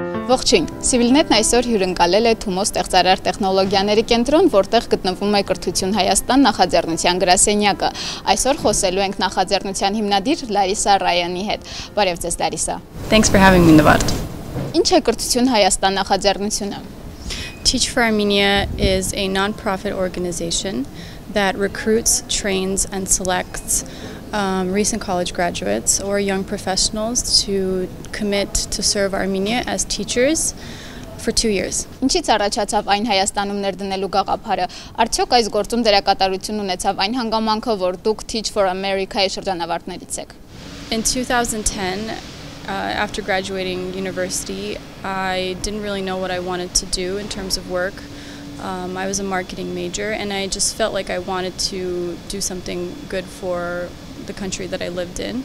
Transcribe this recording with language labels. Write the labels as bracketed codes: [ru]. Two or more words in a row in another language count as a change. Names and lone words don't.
[hy] Ողջույն, CivilNet-ն այսօր հյուրընկալել է Թումո ստեղծարար տեխնոլոգիաների կենտրոն, որտեղ գտնվում է Կրթություն Հայաստան նախաձեռնության գրասենյակը։ Այսօր խոսելու ենք նախաձեռնության հիմնադիր Լարիսա Ռայանի հետ։ Բարև ձեզ, Լարիսա։ [en] Thanks for having me, Նվարդ. [hy] Ինչ է Կրթություն Հայաստան նախաձեռնությունը? [en] Teach for Armenia is a non-profit organization that recruits, trains, and selects recent college graduates or young professionals to commit to serve Armenia as teachers for 2 years. [hy] Ինչից առաջացավ այն Հայաստանում ներդնելու գաղափարը? Արդյոք այս գործում դերակատարություն ունեցավ այն հանգամանքը, որ դուք Teach for America-ի շրջանավարտներից եք? [en] In 2010, after graduating university, I didn't really know what I wanted to do in terms of work. I was a marketing major, and I just felt like I wanted to do something good for the country that I lived in.